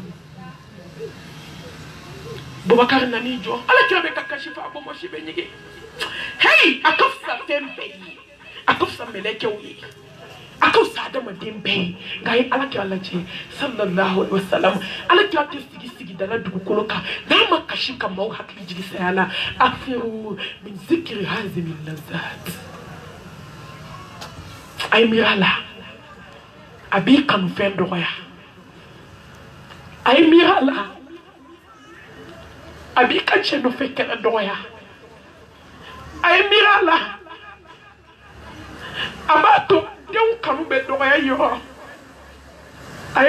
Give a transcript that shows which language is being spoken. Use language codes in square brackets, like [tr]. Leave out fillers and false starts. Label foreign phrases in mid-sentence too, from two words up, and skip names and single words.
[bm] bubakari nani jɔ alakira bɛ ka kasi fa a bɔnbɔsi bɛ ɲigi hey a ka fisa fɛn bɛɛ ye a ka fisa mɛlɛkɛw ye a ka fisa adamaden bɛɛ ye nka a ye alakira lajɛ [ar] صلى الله عليه وسلم [bm] alakira tɛ sigi dala dugukolo kan n'a ma kasi ka maaw hakili jigi saya la [ar] أكثر من ذكر هاذم اللذات [bm] a ye miiri a la a b'i kanufɛn dɔgɔya a ye miiri a la a b'i ka cɛ nɔfɛ kɛlɛ dɔgɔya a ye miiri a la a b'a to denw kanu bɛ dɔgɔya yɔrɔ a